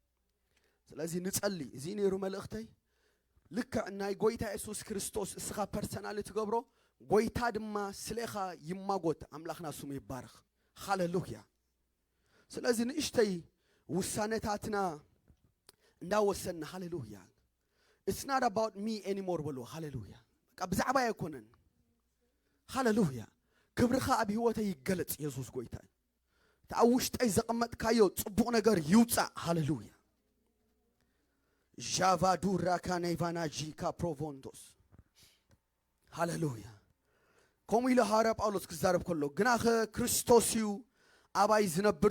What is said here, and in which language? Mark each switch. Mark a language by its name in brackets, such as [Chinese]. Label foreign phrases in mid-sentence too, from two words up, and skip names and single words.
[Tigrinya] ስለዚ ንጸሊ እዚ ነይሩ መልእኽተይ ልክዕ ናይ ጎይታ ኢየሱስ ክርስቶስ እስኻ ፐርሰናሊ ትገብሮ ጎይታ ድማ ስለኻ ይማጎት ኣምላኽና ስሙ ይባረኽ ሃሌሉያ ስለዚ ንእሽተይ ውሳነታትና እንዳወሰንና ሃሌሉያ [English] it's not about me anymore [Tigrinya] በሎ ሃሌሉያ በቃ ብዛዕባ ኣይኮነን ሃሌሉያ ክብርኻ ኣብ ህይወተይ ይገለጽ ኢየሱስ ጎይታ ኣብ ውሽጠይ ዘቐመጥካዮ ጽቡቕ ነገር ይውፃእ ሃሌሉያ ዣቫዱራ ካነይቫናጂካ ፕሮቮንቶስ ሃሌሉያ ከምኡ ኢሉ ሃዋርያ ጳውሎስ ክዛረብ ከሎ ግናኸ ክርስቶስ እዩ ኣባይ ዝነብር